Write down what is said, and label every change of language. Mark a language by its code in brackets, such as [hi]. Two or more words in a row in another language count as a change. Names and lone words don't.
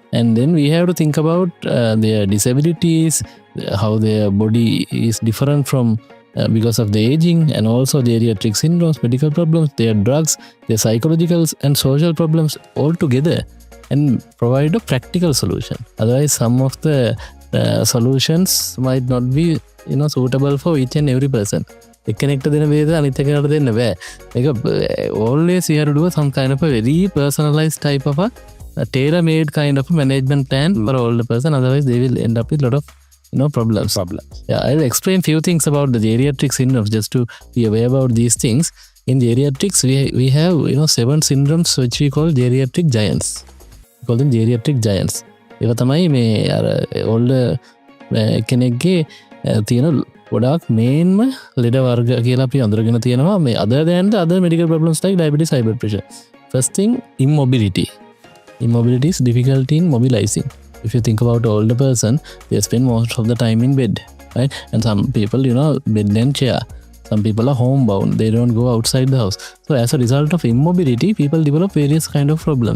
[en] And then we have to think about their disabilities, how their body is different from because of the aging, and also geriatric syndromes, medical problems, their drugs, their psychological and social problems all together, and provide a practical solution. Otherwise, some of the solutions might not be suitable for each and every person. [si] එක්කෙනෙක්ට දෙන වේද අනිත් එකකට දෙන්න බෑ. [en] ඒක always you have to do some kind of a very personalized type of a tailor-made kind of a management plan for all the person. Otherwise, they will end up with a lot of problems. Yeah, I'll explain few things about the geriatric syndromes just to be aware about these things. In geriatrics, we have 7 syndromes which we call geriatric giants. We call them geriatric giants. [si] ඒවා තමයි මේ අර older කෙනෙක්ගේ තියෙන ගොඩාක් මේන්ම ලෙඩ වර්ග කියලා අපි අඳුරගෙන තියෙනවා මේ [en] other than the other medical problems like diabetes, high blood pressure. First thing, immobility. Immobility is difficulty in mobilizing. If you think about an older person, they spend most of the time in bed, right? And some people, bed and chair. Some people are homebound. They don't go outside the house. So as a result of immobility, people develop various kind of problems.